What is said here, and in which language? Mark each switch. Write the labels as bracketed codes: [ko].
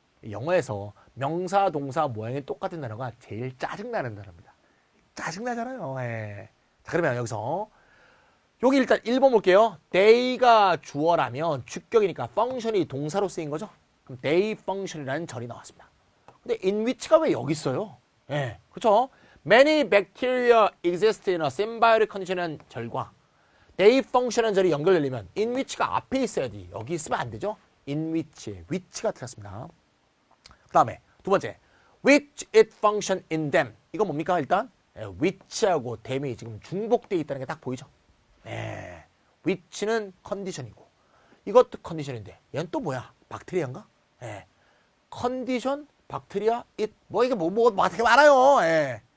[ko] 영어에서 명사, 동사 모양이 똑같은 단어가 제일 짜증나는 단어입니다. 짜증나잖아요. 예. 자, 그러면 여기서 여기 일단 1번 볼게요. they가 주어라면 주격이니까 function이 동사로 쓰인 거죠. 그럼 they function이라는 절이 나왔습니다. 근데 in which가 왜 여기 있어요? 예, 그렇죠? [en] Many bacteria exist in a symbiotic condition [ko] 이라는 절과 they function이라는 절이 연결되려면 in which가 앞에 있어야지. 여기 있으면 안 되죠. in which가 틀렸습니다. 그 다음에 두 번째 which it function in them. 이거 뭡니까? 일단 which하고 them이 지금 중복되어 있다는 게 딱 보이죠. 네, which는 컨디션이고 이것도 컨디션인데 얘는 또 뭐야? 박테리아인가? 네, 컨디션, 박테리아, it 뭐 이게 뭐가 되게 많아요. 네.